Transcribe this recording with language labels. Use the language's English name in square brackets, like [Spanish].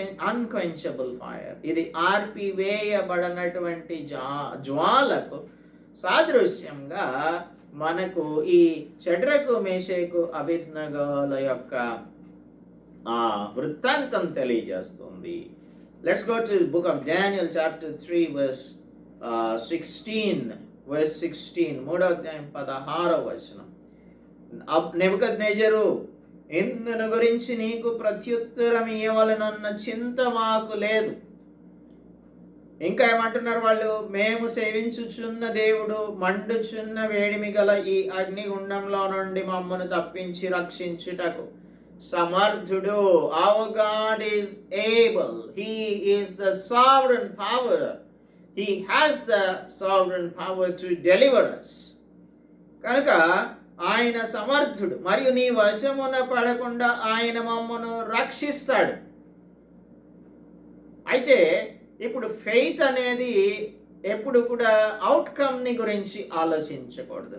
[English] Unquenchable fire. [Telugu] ఇది ఆర్పివేయబడనటువంటి జ్వాలకు సాదృశ్యంగా మనకు ఈ షడ్రకు మేషకు అబేద్నెగోల యొక్క వృత్తాంతం తెలియజేస్తుంది. [English] Let's go to the book of Daniel chapter 3 verse 16. [Telugu] Verse 16, 3వ అధ్యాయం 16వ వచనం. నెబుకద్నెజరు, ఇందును గురించి నీకు ప్రత్యుత్తరం ఇవ్వవలెనన్న చింత మాకు లేదు. ఇంకా ఏమంటున్నారు వాళ్ళు? మేము సేవించుచున్న దేవుడు మండుచున్న వేడిమి గల ఈ అగ్నిగుండంలో నుండి మమ్మను తప్పించి రక్షించుటకు సమర్థుడు. [English] Our God is able. He is the sovereign power. He has the sovereign power to deliver us. [Telugu] కనుక ఆయన సమర్థుడు మరియు నీ వశమున పడకుండా ఆయన మమ్మను రక్షిస్తాడు. అయితే ఇప్పుడు ఫెయిత్ అనేది ఎప్పుడు కూడా అవుట్కమ్ని గురించి ఆలోచించకూడదు.